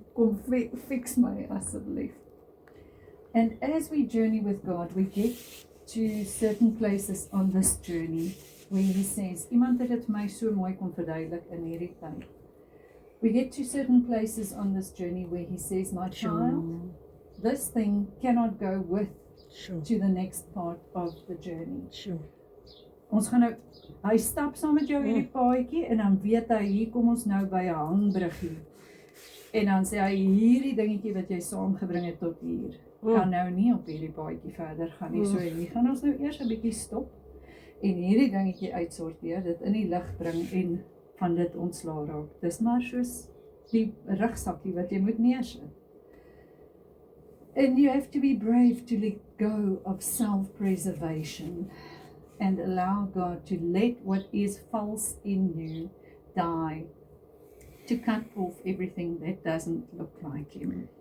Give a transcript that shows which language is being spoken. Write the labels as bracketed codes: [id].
[af] Kom fix my asseblief. [en] And as we journey with God, we get to certain places on this journey where he says, [af] iemand het dit vir my so mooi kon verduidelik in hierdie tyd. [en] We get to certain places on this journey where he says, my child, this thing cannot go with Sure. to the next part of the journey. Sure. [af] Ons gaan nou, hy stap saam met jou hierdie paadjie en dan weet hy, hier kom ons nou by 'n hangbruggie. En dan sê hy, hierdie dingetjie wat jy saamgebring het tot hier, kan nou nie op hierdie paadjie verder gaan nie. So hier gaan ons nou eers 'n bietjie stop en hierdie dingetjie uitsorteer, dit in die lig bring en van dit ontslaa raak. Dis maar soos die rugsakkie wat jy moet neersit. [en] And you have to be brave to let go of self-preservation and allow God to let what is false in you die, to cut off everything that doesn't look like him.